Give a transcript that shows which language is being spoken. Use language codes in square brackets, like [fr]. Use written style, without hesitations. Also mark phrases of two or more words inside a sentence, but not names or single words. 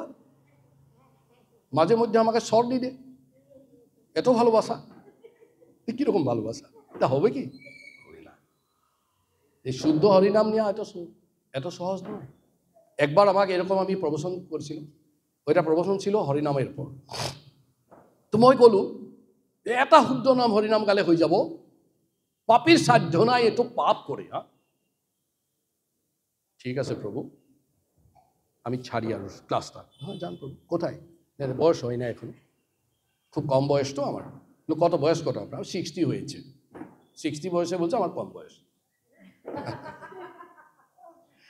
[bn] মাঝে মধ্যে আমাকে শর্ট দিয়ে দে, এত ভালোবাসা, কিরকম ভালোবাসা? এটা হবে কি? হবে না। এই শুদ্ধ হরিনাম নেওয়া এত সহজ নয়। একবার আমাকে এরকম আমি প্রবচন করছিলাম, ওইটা প্রবচন ছিল হরিনামের পর। তো মই কলো এটা শুদ্ধ নাম হরিনাম গালে হয়ে যাব, পাপীর সাধ্য নাই, এত পাপ করে। হ্যাঁ ঠিক আছে প্রভু, আমি ছাড়ি আর ক্লাসটা। হ্যাঁ যান প্রভু। কোথায়? বয়স হয় না এখন, খুব কম বয়স তো আমার। কত বয়স কত আপনার? 60 হয়েছে। 60 বয়সে বলছে আমার কম বয়স।